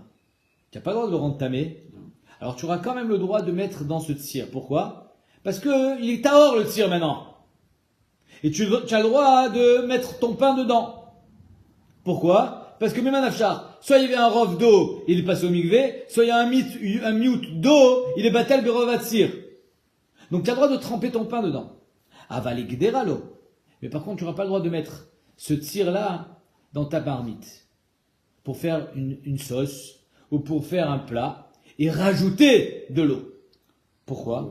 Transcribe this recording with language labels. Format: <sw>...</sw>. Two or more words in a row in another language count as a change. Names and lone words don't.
<fr>Tu n'as pas le droit de le rendre tamé. Alors tu auras quand même le droit de mettre dans ce tsir. Pourquoi? Parce que il est tahor le tsir maintenant. Et tu as le droit de mettre ton pain dedans. Pourquoi? Parce que même un afchar, soit il y avait un rov d'eau, il est passé au mikvé, soit il y a un miout d'eau, il est</fr> <he>בטל ברוב הציר.</he> <fr>Donc tu as le droit de tremper ton pain dedans. Avalik deralo. Mais par contre, tu n'auras pas le droit de mettre ce tir-là dans ta marmite. Pour faire une sauce, ou pour faire un plat, et rajouter de l'eau. Pourquoi?</fr>